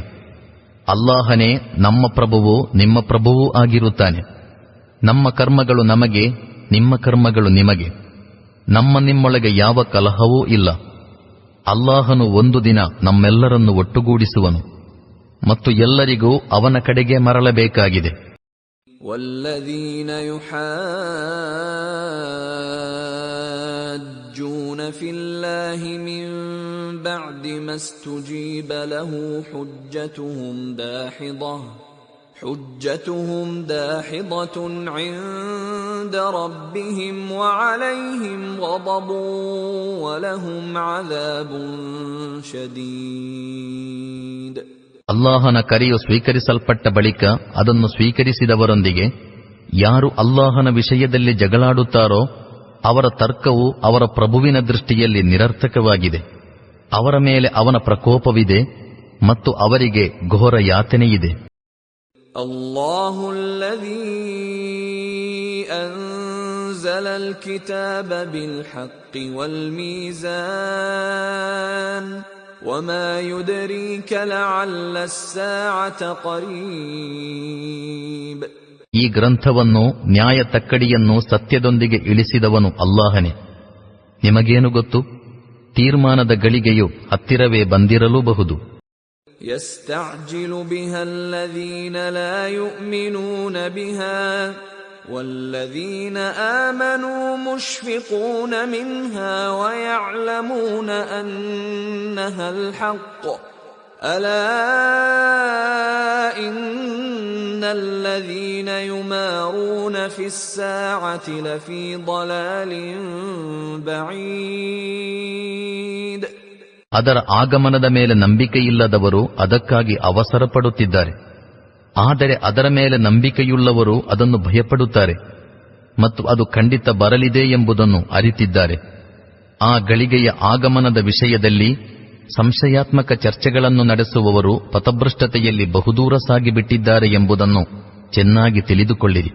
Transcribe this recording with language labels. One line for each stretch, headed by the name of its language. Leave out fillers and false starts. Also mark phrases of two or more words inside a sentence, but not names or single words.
Kannada: ಅಲ್ಲಾಹನೇ ನಮ್ಮ ಪ್ರಭುವೂ ನಿಮ್ಮ ಪ್ರಭುವೂ ಆಗಿರುತ್ತಾನೆ. ನಮ್ಮ ಕರ್ಮಗಳು ನಮಗೆ, ನಿಮ್ಮ ಕರ್ಮಗಳು ನಿಮಗೆ. ನಿಮ್ಮೊಳಗೆ ಯಾವ ಕಲಹವೂ ಇಲ್ಲ. ಅಲ್ಲಾಹನು ಒಂದು ದಿನ ನಮ್ಮೆಲ್ಲರನ್ನು ಒಟ್ಟುಗೂಡಿಸುವನು ಮತ್ತು ಎಲ್ಲರಿಗೂ ಅವನ ಕಡೆಗೆ ಮರಳಬೇಕಾಗಿದೆ.
Arabic: والذين يحاجون في الله من بعد ما استجيب له حجتهم داحضة عند ربهم وعليهم غضب ولهم عذاب شديد.
Kannada: ಅಲ್ಲಾಹನ ಕರೆಯು ಸ್ವೀಕರಿಸಲ್ಪಟ್ಟ ಬಳಿಕ ಅದನ್ನು ಸ್ವೀಕರಿಸಿದವರೊಂದಿಗೆ ಯಾರು ಅಲ್ಲಾಹನ ವಿಷಯದಲ್ಲಿ ಜಗಳಾಡುತ್ತಾರೋ ಅವರ ತರ್ಕವು ಅವರ ಪ್ರಭುವಿನ ದೃಷ್ಟಿಯಲ್ಲಿ ನಿರರ್ಥಕವಾಗಿದೆ. ಅವರ ಮೇಲೆ ಅವನ ಪ್ರಕೋಪವಿದೆ ಮತ್ತು ಅವರಿಗೆ ಘೋರ ಯಾತನೆಯಿದೆ.
Arabic: الله الذي أنزل الكتاب بالحق والميزان وما يدريك لعل الساعة قريب.
Kannada: ಈ ಗ್ರಂಥವನ್ನು, ನ್ಯಾಯ ತಕ್ಕಡಿಯನ್ನು ಸತ್ಯದೊಂದಿಗೆ ಇಳಿಸಿದವನು ಅಲ್ಲಾಹನೇ. ನಿಮಗೇನು ಗೊತ್ತು, ತೀರ್ಮಾನದ ಗಳಿಗೆಯು ಹತ್ತಿರವೇ ಬಂದಿರಲೂಬಹುದು.
Arabic: يستعجل بها الذين لا يؤمنون بها والذين آمنوا مشفقون منها ويعلمون أنها الحق ألا إن الذين يمارون في الساعة لفي ضلال بعيد.
Kannada: ಅದರ ಆಗಮನದ ಮೇಲೆ ನಂಬಿಕೆಯಿಲ್ಲದವರು ಅದಕ್ಕಾಗಿ ಅವಸರ ಪಡುತ್ತಿದ್ದಾರೆ. ಆದರೆ ಅದರ ಮೇಲೆ ನಂಬಿಕೆಯುಳ್ಳವರು ಅದನ್ನು ಭಯಪಡುತ್ತಾರೆ ಮತ್ತು ಅದು ಖಂಡಿತ ಬರಲಿದೆ ಎಂಬುದನ್ನು ಅರಿತಿದ್ದಾರೆ. ಆ ಗಳಿಗೆಯ ಆಗಮನದ ವಿಷಯದಲ್ಲಿ ಸಂಶಯಾತ್ಮಕ ಚರ್ಚೆಗಳನ್ನು ನಡೆಸುವವರು ಪಥಭ್ರಷ್ಟತೆಯಲ್ಲಿ ಬಹುದೂರ ಸಾಗಿಬಿಟ್ಟಿದ್ದಾರೆ ಎಂಬುದನ್ನು ಚೆನ್ನಾಗಿ ತಿಳಿದುಕೊಳ್ಳಿರಿ.